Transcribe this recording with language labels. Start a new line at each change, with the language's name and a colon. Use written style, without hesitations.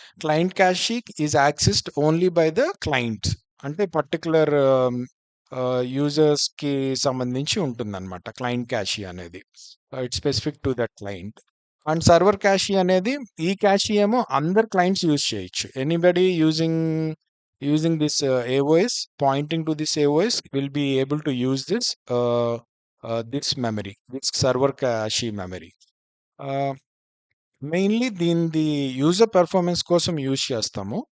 English: Client cache is accessed only by the clients.
Telugu: అంటే particular యూజర్స్‌కి సంబంధించి ఉంటుందనమాట క్లయింట్ క్యాషీ అనేది.
English: It's specific to that client.
Telugu: And server క్యాషీ అనేది ఈ క్యాషీ ఏమో అందరు క్లయింట్స్ యూజ్ చేయొచ్చు.
English: Anybody using this AOS, pointing to this AOS will be able to use this memory, this server cache memory.
Telugu: Uh, mainly దీనిది user performance కోసం use చేస్తాము.